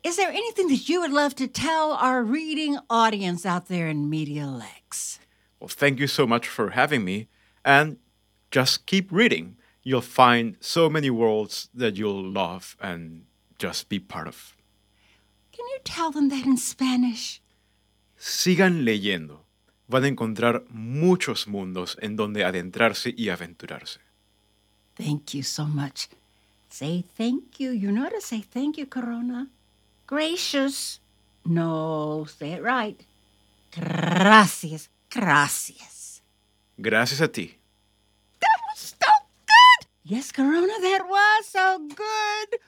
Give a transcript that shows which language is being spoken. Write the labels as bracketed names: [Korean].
[English] Is there anything that you would love to tell our reading audience out there in Media Lex? Well, thank you so much for having me. And just keep reading. You'll find so many worlds that you'll love and just be part of. Can you tell them that in Spanish? [Spanish] Sigan leyendo. Van a encontrar muchos mundos en donde adentrarse y aventurarse. [English] Thank you so much. Say thank you. You know how to say thank you, Corona. Gracious. No, say it right. [Spanish] Gracias. Gracias. Gracias a ti. [English] That was so good! Yes, Corona, that was so good.